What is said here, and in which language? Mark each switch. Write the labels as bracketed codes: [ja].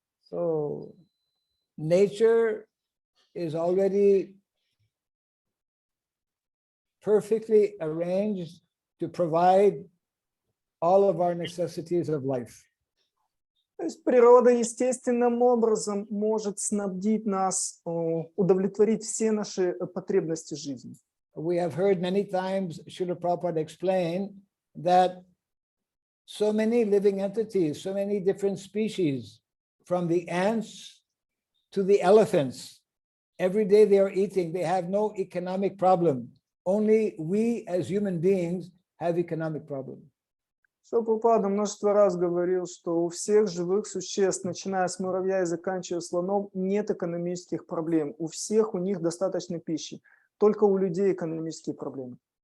[en] So nature is already perfectly arranged to provide all of our necessities of life. [ru] То есть природа естественным образом может снабдить нас, удовлетворить все наши потребности жизни. [en] We have heard many times Srila Prabhupada explain that so many living entities, so many different species, from the ants to the elephants, every day they are eating, they have no economic problem. Only we as human beings have economic problem. [ru] Прабхупада множество раз говорил, что у всех живых существ, начиная с муравья и заканчивая слоном, нет экономических проблем. У всех у них достаточно пищи. Только у людей экономические проблемы.